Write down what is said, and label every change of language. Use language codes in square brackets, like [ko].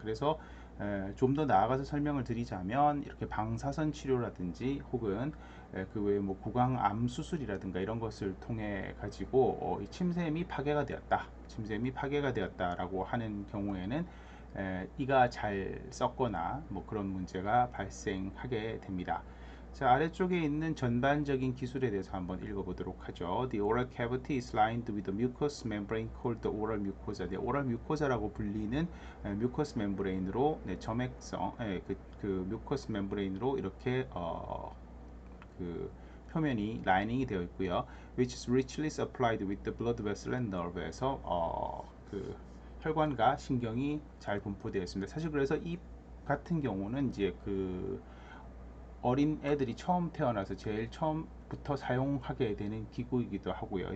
[ko] 그래서 좀 더 나아가서 설명을 드리자면 이렇게 방사선 치료라든지 혹은 그 외에 뭐 구강암 수술이라든가 이런 것을 통해 가지고 이 침샘이 파괴가 되었다라고 하는 경우에는 이가 잘 썩거나 뭐 그런 문제가 발생하게 됩니다. 자, 아래쪽에 있는 전반적인 기술에 대해서 한번 읽어보도록 하죠. [en] The oral cavity is lined with a mucous membrane called the oral mucosa. [ko] oral mucosa라고 불리는 mucous membrane으로 점액성 그 mucous membrane으로 이렇게 그 표면이 라이닝이 되어 있고요. [en] Which is richly supplied with the blood vessel and nerve에서 [ko] 그 혈관과 신경이 잘 분포되어 있습니다. 사실 그래서 이 같은 경우는 이제 그 어린 애들이 처음 태어나서 제일 처음부터 사용하게 되는 기구이기도 하고요.